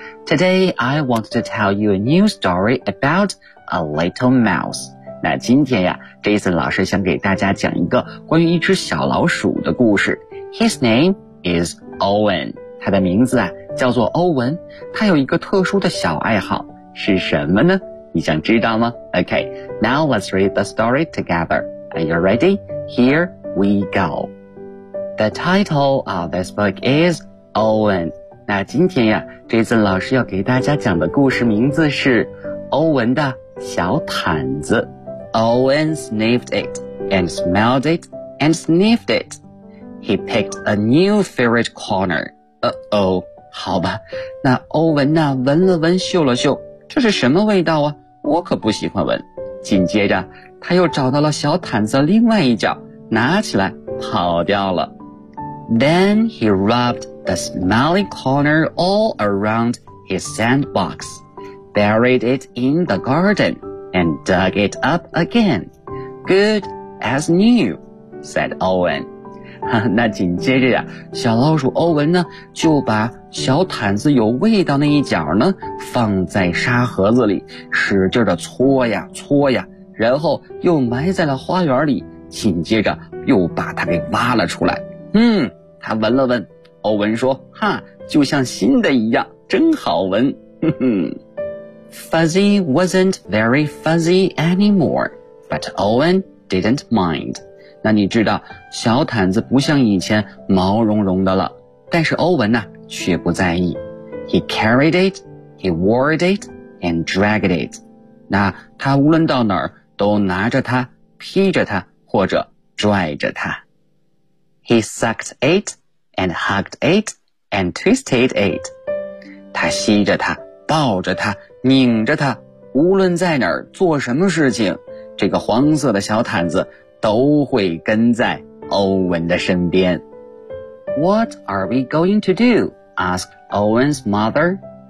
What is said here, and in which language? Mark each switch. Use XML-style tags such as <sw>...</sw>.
<en>Today I want to tell you a new story about. A little mouse.</en> <zh>那今天呀 ,Jason 老师想给大家讲一个关于一只小老鼠的故事。</zh> <en>His name is Owen.</en> <zh>他的名字啊叫做欧文。他有一个特殊的小爱好是什么呢？你想知道吗？</zh> <en>Okay, now let's read the story together. Are you ready? Here we go. The title of this book is Owen.</en> <zh>那今天呀 ,Jason 老师要给大家讲的故事名字是欧文的小毯子。</zh> <en>Owen sniffed it and smelled it and sniffed it. He picked a new favorite corner.</en> <zh>Uh-oh, 好吧，那欧文呢闻了闻嗅了嗅，这是什么味道啊？我可不喜欢闻。紧接着他又找到了小毯子另外一角，拿起来跑掉了。</zh> <en>Then he rubbed the smelly corner all around his sandbox. Buried it in the garden and dug it up again. Good as new, said Owen.</en> <zh>那紧接着呀，小老鼠欧文呢，就把小毯子有味道那一角呢，放在沙盒子里，使劲的搓呀搓呀，然后又埋在了花园里，紧接着又把它给挖了出来。他闻了闻，欧文说，哈，就像新的一样，真好闻。</zh> <en>Fuzzy wasn't very fuzzy anymore, but Owen didn't mind.</en> <zh>那你知道，小毯子不像以前毛茸茸的了，但是欧文呢，却不在意。</zh> <en>He carried it, he wore it, and dragged it.</en> <zh>那他无论到哪儿，都拿着它，披着它，或者拽着它。</zh> <en>He sucked it, and hugged it, and twisted it.</en> <zh>他吸着它，抱着它，拧着它，无论在哪儿做什么事情，这个黄色的小毯子都会跟在欧文的身边。</zh> <en>What are we going to do? Asked Owen's mother.</en>